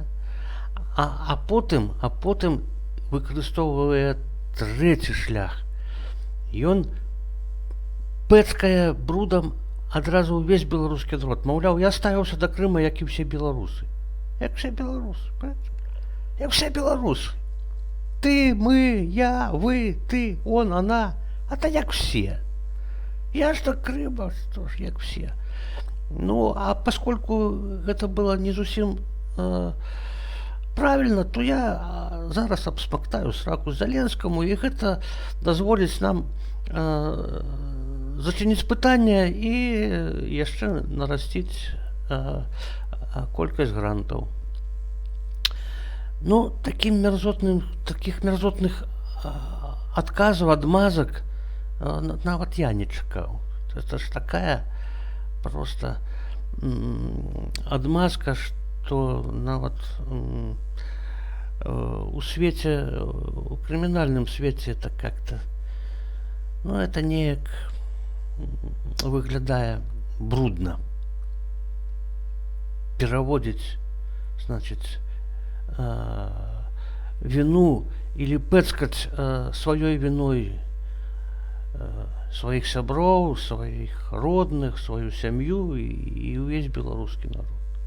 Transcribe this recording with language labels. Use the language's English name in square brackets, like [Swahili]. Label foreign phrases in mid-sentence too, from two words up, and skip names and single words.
[Belarusian] А потым выкарыстоўвае трэці шлях. Ён пэцкае брудам адразу ўвесь беларускі народ. Маўляў, я ставіўся да Крыма, як і ўсе беларусы. [Russian] Як все беларусы. Ты, мы, я, вы, ты, он, она. А то як все. Я ж до Крыма, что ж, як все. Ну, а поскольку [Belarusian] гэта было не зусім правильно, то я зараз абсмактаю сраку Зяленскаму, і гэта дазволіць нам зачыніць пытанне і яшчэ нарасціць колькасць грантаў. Ну, такіх мерзотных адказаў, адмазак нават я не чакаў. [Russian] Это ж такая просто адмазка, [Belarusian] што нават у свеце, у крымінальным свеце [Russian] это как-то, ну, это [Belarusian] неяк выглядае брудна. Пераводзіць, значыць, віну или пэцкаць сваёй віной сваіх сяброў, сваіх родных, сваю сям'ю і ўвесь беларускі народ.